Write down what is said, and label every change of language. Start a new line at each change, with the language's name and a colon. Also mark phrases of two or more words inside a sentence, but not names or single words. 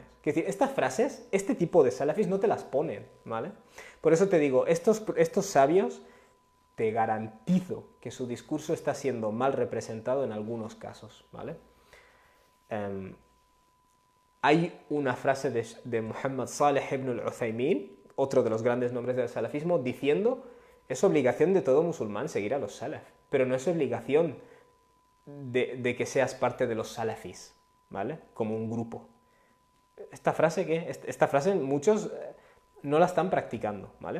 Spanish: Es decir, estas frases, este tipo de salafis no te las ponen, ¿vale? Por eso te digo, estos sabios, te garantizo que su discurso está siendo mal representado en algunos casos, ¿vale? Um, Hay una frase de Muhammad Saleh ibn al-Uthaymin, otro de los grandes nombres del salafismo, diciendo es obligación de todo musulmán seguir a los salaf, pero no es obligación de que seas parte de los salafis, ¿vale? Como un grupo. Esta frase, ¿qué? Esta frase muchos no la están practicando, ¿vale?